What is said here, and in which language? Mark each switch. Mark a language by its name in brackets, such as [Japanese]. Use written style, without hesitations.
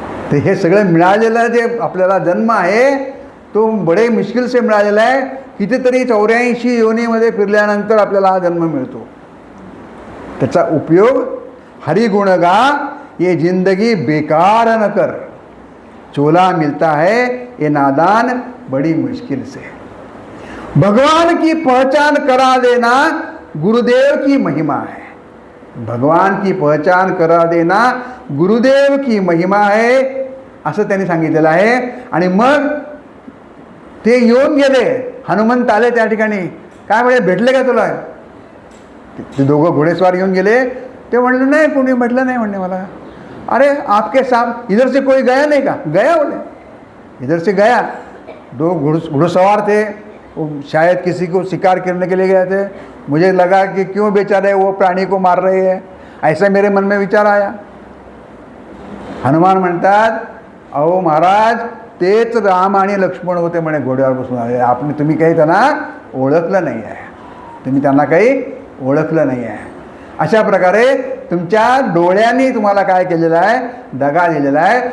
[Marathi] तर हे सगळं मिळालेलं जे आपल्याला जन्म आहे तो [Hindi] बडे मुश्किल से [Marathi] मिळालेला आहे. कितीतरी 84 योनीमध्ये फिरल्यानंतर आपल्याला हा जन्म मिळतो. त्याचा उपयोग [Hindi] हरिगुण गा ये जिंदगी बेकार न कर. चोला मिलता है ये नादान बड़ी मुश्किल से. भगवान की पहचान करा देना गुरुदेव की महिमा है. भगवान की पहचान करा देना गुरुदेव की महिमा है [Marathi] असं त्यांनी सांगितलेलं आहे. आणि मग ते येऊन गेले, हनुमंत आले त्या ठिकाणी. काय म्हणे, भेटले का तुला? ते दोघं घोडेस्वार येऊन गेले. ते म्हणले नाही, कोणी म्हटलं नाही म्हणणे मला. [Hindi] अरे आपके साथ इधर से कोई गया नहीं का? गया बोले, इधर से गया. दो घुड़सवार थे, वो शायद किसी को शिकार करने के लिए गए थे. मुझे लगा कि क्यों बेचारे वो प्राणी को मार रहे हैं, ऐसा मेरे मन में विचार आया. [Marathi] हनुमान म्हणतात, अहो महाराज तेच राम आणि लक्ष्मण होते म्हणे घोड्यावर बसून आले. आपण तुम्ही काही त्यांना ओळखलं नाही आहे, तुम्ही त्यांना काही ओळखलं नाही आहे. अशा प्रकारे तुमच्या डोळ्यांनी तुम्हाला काय केलेलं आहे, दगा दिलेला आहे.